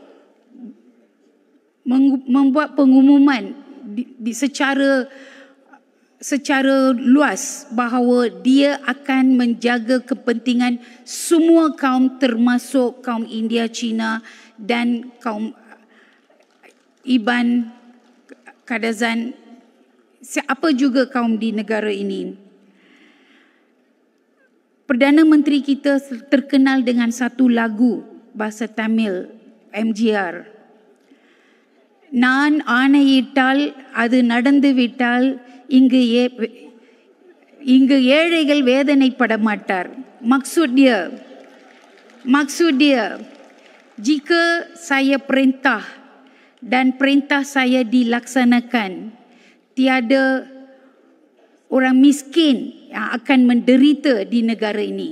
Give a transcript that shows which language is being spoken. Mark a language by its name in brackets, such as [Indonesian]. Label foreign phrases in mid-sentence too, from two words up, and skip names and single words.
[Malay] membuat pengumuman secara luas bahawa dia akan menjaga kepentingan semua kaum, termasuk kaum India, Cina dan kaum Iban, Kadazan, siapa juga kaum di negara ini. Perdana Menteri kita terkenal dengan satu lagu bahasa Tamil, MGR. [Tamil] நான் ஆணையிட்டால் அது நடந்துவிட்டால் இங்கு ஏழைகள் வேதனைப்பட மாட்டார். [Malay] Maksud dia, jika saya perintah dan perintah saya dilaksanakan, tiada orang miskin yang akan menderita di negara ini.